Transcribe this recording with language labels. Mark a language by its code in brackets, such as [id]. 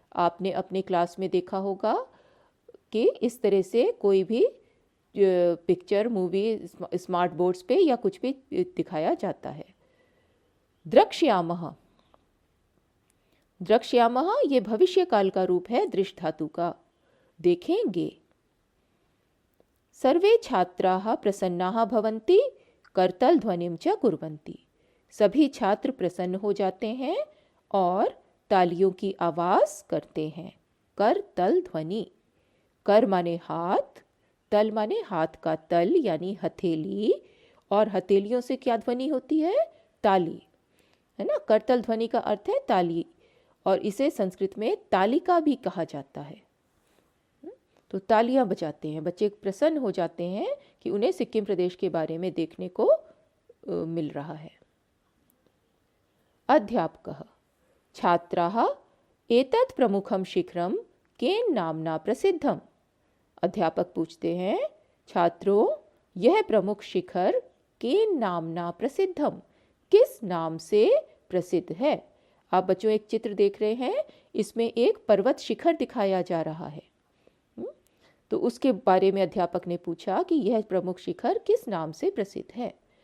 [hi] आपने अपने क्लास में देखा होगा कि इस तरह से कोई भी पिक्चर, मूवी स्मार्ट बोर्ड्स पे या कुछ भी दिखाया जाता है। द्रक्ष्यामः, द्रक्ष्यामः ये भविष्य काल का रूप है दृष्ट धातु का। [sa] देखेंगे। सर्वे छात्राः प्रसन्नाः भवन्ति करतल ध्वनिम च कुर्वन्ति। [hi] सभी छात्र प्रसन्न हो जाते हैं और तालियों की आवाज करते हैं। करतल ध्वनि। कर माने हाथ, तल माने हाथ का तल यानी हथेली, और हथेलियों से क्या ध्वनि होती है? ताली, है ना। करतल ध्वनि का अर्थ है ताली, और इसे संस्कृत में तालिका भी कहा जाता है। तो तालियां बजाते हैं, बच्चे प्रसन्न हो जाते हैं कि उन्हें सिक्किम प्रदेश के बारे में देखने को मिल रहा है। [sa] अध्यापकः छात्राः एतत् प्रमुखं शिखरं केन नाम्ना प्रसिद्धम्। [hi] अध्यापक पूछते हैं, छात्रों यह प्रमुख शिखर [sa] केन नामना प्रसिद्धम, [hi] किस नाम से प्रसिद्ध है। आप बच्चों एक चित्र देख रहे हैं, इसमें एक पर्वत शिखर दिखाया जा रहा है। तो उसके बारे में अध्यापक ने पूछा कि यह प्रमुख शिखर किस नाम से प्रसिद्ध है।